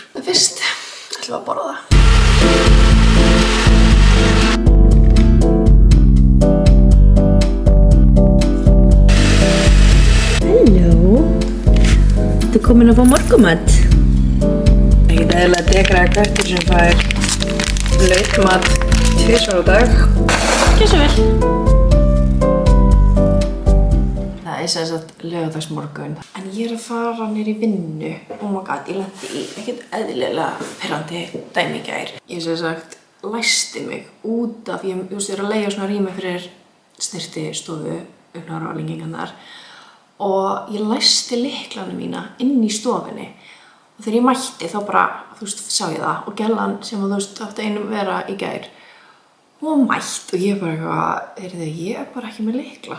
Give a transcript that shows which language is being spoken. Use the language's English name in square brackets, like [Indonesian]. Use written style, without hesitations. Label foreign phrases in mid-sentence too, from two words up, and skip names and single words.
[Icelandic] En fyrst ætlum við að borða það. Halló, þú komin að fá morgumat. Ekkert eðlilega dekraða köttur sem fær laukmat 2 á dag. Gjörðu svo vel. Það er sem sagt laugardagsmorgun. En ég er að fara niður í vinnu. [English] Oh my god, [Icelandic] ég lenti í ekkert eðlilega pirrandi dæmi í gær. Ég sem sagt læsti mig út af, ég er að leigja svona rými fyrir snyrtistofu, augnaráðlingingarnar. Og ég læsti lyklanum mína inn í stofunni. Og þegar ég mætti þá bara, sá ég það. Og gellan sem átti einum vera í gær, hún var mætt og ég bara ég er bara ekki með lykla.